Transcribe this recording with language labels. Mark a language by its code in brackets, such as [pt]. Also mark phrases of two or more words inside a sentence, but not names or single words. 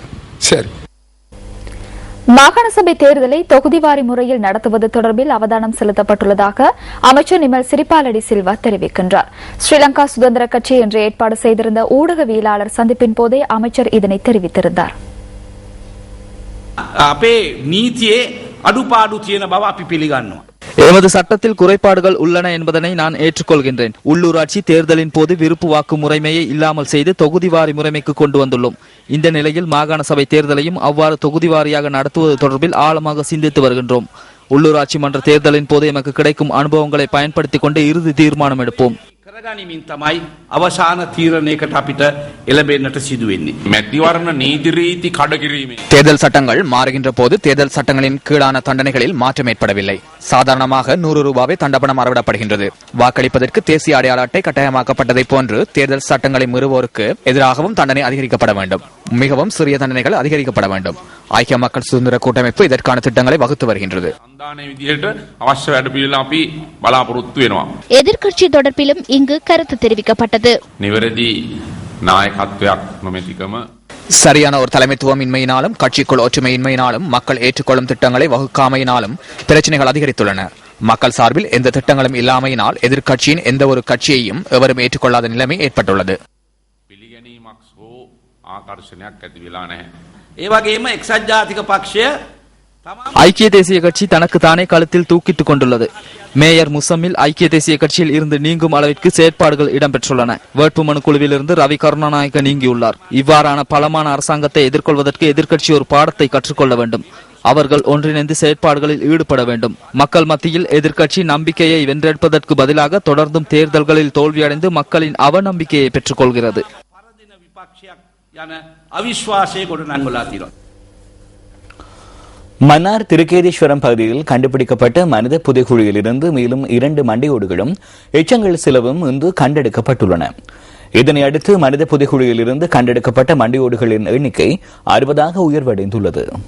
[ta] சரி. மாகாண சபை தேர்தலை தொகுதிவாரி முறையில் நடத்துவது தொடர்பில் அவதானம் செலுத்தப்பட்டுள்ளதாக அமைச்சர் நிமல் சிறிபாலடி சில்வா தெரிவிக்கின்றார். ஸ்ரீலங்கா சுதந்திர கட்சி இன்று ஏற்பாடு செய்திருந்த ஊடகவியலாளர் சந்திப்பின் போதே அமைச்சர் இதனை தெரிவித்திருந்தார். [si] අපේ නීතියේ අඩුපාඩු තියෙන බව අපි පිළිගන්නවා. [ta] எமது சட்டத்தில் குறைபாடுகள் உள்ளன என்பதனை நான் ஏற்றுக்கொள்கின்றேன். உள்ளூராட்சி தேர்தலின் போது விருப்பு வாக்கு முறைமையை இல்லாமல் செய்து தொகுதிவாரி முறைமைக்கு கொண்டு வந்துள்ளோம். இந்த நிலையில் மாகாண சபை தேர்தலையும் அவ்வாறு தொகுதிவாரியாக நடத்துவது தொடர்பில் ஆழமாக சிந்தித்து வருகின்றோம். உள்ளூராட்சி மன்ற தேர்தலின் போது எமக்கு கிடைக்கும் அனுபவங்களை பயன்படுத்திக் கொண்டு இறுதி தீர்மானம் எடுப்போம். [si] කරගනිමින් තමයි අවසාන තීරණයකට අපිට එළඹෙන්නට සිදු වෙන්නේ. මැතිවරණ නීති රීති කඩකිරීමේ [ta] தேர்தல் சட்டங்கள் மாறுகின்ற போது தேர்தல் சட்டங்களின் கீழான தண்டனைகளில் மாற்றம் ஏற்படவில்லை. சாதாரணமாக 100 ரூபாவை தண்டப்பணம் அறவிடப்படுகின்றது. வாக்களிப்பதற்கு தேசிய அடையாள அட்டை கட்டாயமாக்கப்பட்டதை போன்று தேர்தல் சட்டங்களை மீறுவோருக்கு எதிராகவும் தண்டனை அதிகரிக்கப்பட வேண்டும். மிகவும் சிறிய தண்டனைகள் அதிகரிக்கப்பட வேண்டும். ஐக்கிய மக்கள் சுதந்திர கூட்டமைப்பு இதற்கான திட்டங்களை வகுத்து வருகின்றது. [si] සන්ධානයේ විදිහට අවශ්‍ය වැඩපිළිවෙල අපි බලාපොරොත්තු වෙනවා. [ta] எதிர்க்கட்சி தொடர்பிலும் இங்கு கருத்து தெரிவிக்கப்பட்டது. [si] නිවැරදි නායකත්වයක් නොමැතිකම [ta] சரியான ஒரு தலைமைத்துவம் இன்மையினாலும் கட்சிக்குள் ஒற்றுமையின்மையினாலும் மக்கள் ஏற்றுக்கொள்ளும் திட்டங்களை வகுக்காமையினாலும் பிரச்சனைகள் அதிகரித்துள்ளன. மக்கள் சார்பில் எந்த திட்டங்களும் இல்லாமையினால் எதிர்க்கட்சியின் எந்த ஒரு கட்சியையும் எவரும் ஏற்றுக்கொள்ளாத நிலைமை ஏற்பட்டுள்ளது. [si] පිළිගැනීමක් හෝ ආකර්ෂණයක් ඇති වෙලා නැහැ. ඒ වගේම එක්සත් ජාතික පක්ෂය [ta] ஐக்கிய தேசிய கட்சி தனக்கு தானே கழுத்தில் தூக்கிட்டுக் கொண்டுள்ளது. மேயர் முசம்மில் ஐக்கிய தேசிய கட்சியில் இருந்து நீங்கும் அளவிற்கு செயற்பாடுகள் இடம்பெற்றுள்ளன. வேட்புமனு குழுவில் இருந்து ரவி கருணாநாயக்க நீங்கியுள்ளார். இவ்வாறான பலமான அரசாங்கத்தை எதிர்கொள்வதற்கு எதிர்க்கட்சி ஒரு பாடத்தை கற்றுக்கொள்ள வேண்டும். அவர்கள் ஒன்றிணைந்து செயற்பாடுகளில் ஈடுபட வேண்டும். மக்கள் மத்தியில் எதிர்க்கட்சி நம்பிக்கையை வென்றெடுப்பதற்கு பதிலாக தொடர்ந்தும் தேர்தல்களில் தோல்வியடைந்து மக்களின் அவநம்பிக்கையை பெற்றுக் கொள்கிறது. [si] පරදින විපක්ෂයක් යන අවිශ්වාසය ගොඩනංවලා තියෙනවා. [ta] மன்னார் திருக்கேதீஸ்வரம் பகுதியில் கண்டுபிடிக்கப்பட்ட மனித புதைகுழியிலிருந்து மேலும் 2 மண்டையோடுகளும் எச்சங்கள் சிலவும் இன்று கண்டெடுக்கப்பட்டுள்ளன. இதனை அடுத்து மனித புதைகுழியிலிருந்து கண்டெடுக்கப்பட்ட மண்டையோடுகளின் எண்ணிக்கை 60ஆக உயர்வடைந்துள்ளது.